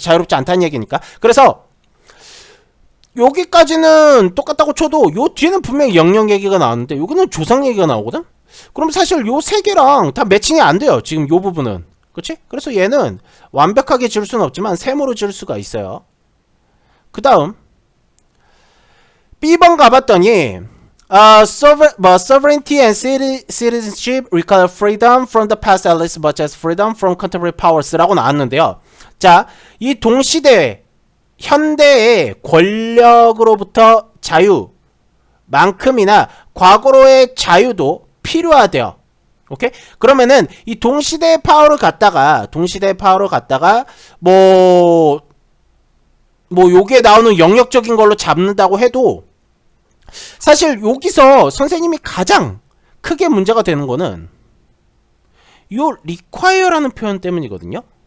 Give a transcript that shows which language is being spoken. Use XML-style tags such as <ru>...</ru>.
<ko>자유롭지 않다는 얘기니까. 그래서 여기까지는 똑같다고 쳐도 요 뒤에는 분명히 영역 얘기가 나왔는데 여기는 조상 얘기가 나오거든? 그럼 사실 요 세 개랑 다 매칭이 안 돼요, 지금 요 부분은. 그치? 그래서 얘는 완벽하게 지을 수는 없지만 세모로 지을 수가 있어요. 그 다음 B번 가봤더니</ko> <en>sovereignty and citizenship require freedom from the past as much as freedom from contemporary powers</en> <ko>라고 나왔는데요. 자, 이 동시대 현대의 권력으로부터 자유만큼이나 과거로의 자유도 필요하대요. 오케이? 그러면은 이 동시대의 파워를 갖다가 뭐 요게 나오는 영역적인 걸로 잡는다고 해도, 사실 여기서 선생님이 가장 크게 문제가 되는 거는 요 require라는 표현 때문이거든요.</ko>